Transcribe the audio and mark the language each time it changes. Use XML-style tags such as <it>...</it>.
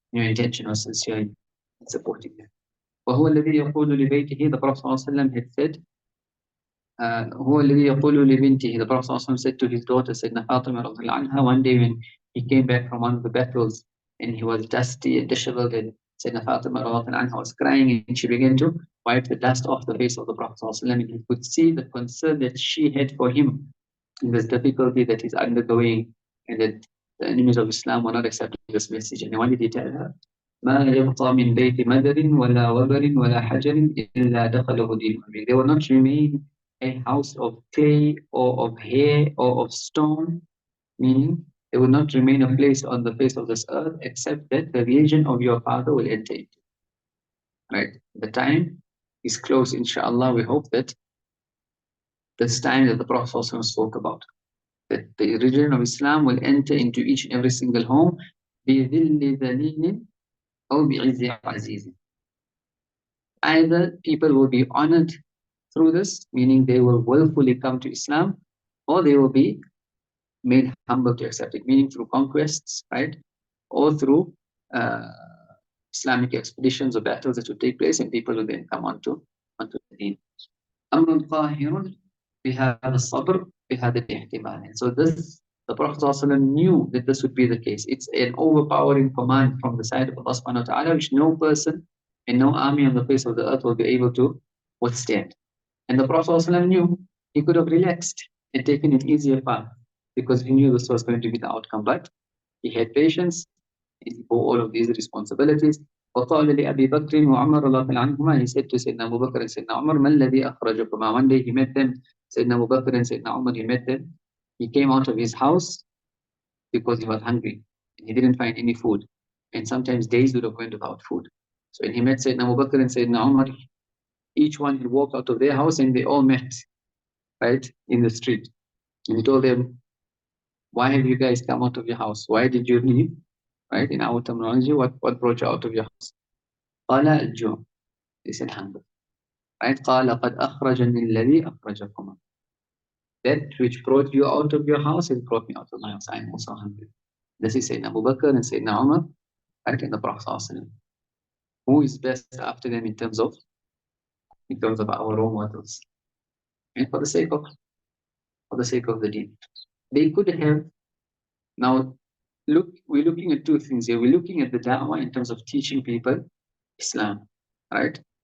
<en>Your intention was sincere in supporting them.</en> <ar>وهو الذي يقول لبيته,</ar> <en>the Prophet ﷺ had said,</en> <ar>هو الذي يقول لبنته,</ar> <en>the Prophet ﷺ said to his daughter, Sayyidina Fatima radiallahu anha, one day when he came back from one of the battles and he was dusty and disheveled, and Sayyidina Fatima radiallahu anha was crying, and she began to wipe the dust off the face of the Prophet ﷺ, and he could see the concern that she had for him in this difficulty that he's undergoing, and that the enemies of Islam were not accepting this message. And what did he tell her?</en> <ar>ما يبقى من بيت مدر ولا وبر ولا حجر إلا دخله دين أبي.</ar> <en>There will not remain a house of clay or of hair or of stone, meaning there will not remain a place on the face of this earth except that the religion of your father will enter into. Right? The time is close, inshallah. We hope that this time that the Prophet also spoke about, that the religion of Islam will enter into each and every single home.</en> <ar>بِذِلِّ ذَلِيلٍ أو بعز عزيز.</ar> <en>Either people will be honored through this, meaning they will willfully come to Islam, or they will be made humble to accept it, meaning through conquests, right? Or through Islamic expeditions or battles that will take place, and people will then come onto the deen.</en> <ar>أمر قاهر بهذا الصبر بهذا الاحتمال.</ar> <en>And so this, the Prophet ﷺ knew that this would be the case. It's an overpowering command from the side of Allah subhanahu wa ta'ala, which no person and no army on the face of the earth will be able to withstand. And the Prophet ﷺ knew he could have relaxed and taken an easier path, because he knew this was going to be the outcome. But he had patience, he bore all of these responsibilities.</en> <ar>وقال لأبي بكر وعمر رضي الله عنهما,</ar> <en>he said to Sayyidina Abu Bakr and Sayyidina Umar,</en> <ar>ما الذي أخرجكما.</ar> <en>One day he met them, Sayyidina Abu Bakr and Sayyidina Umar, he met them. He came out of his house because he was hungry and he didn't find any food, and sometimes days would have went without food. So when he met Sayyidina Abu Bakr and Sayyidina Umar, each one had walked out of their house and they all met, right, in the street. And he told them, why have you guys come out of your house? Why did you leave? Right? In our terminology, what brought you out of your house?</en> <ar>قال الجوع.</ar> <en>They said hunger. Right?</en> <ar>قال قد أخرجني الذي أخرجكما.</ar> <en>That which brought you out of your house has brought me out of my house. I am also hungry. This is Sayyidina Abu Bakr and Sayyidina Umar, right? And the Prophet ﷺ. Who is best after them in terms of our role models? And for the sake of the deen. They could have, now we're looking at two things here. We're looking at the da'wah in terms of teaching people Islam, right?</en>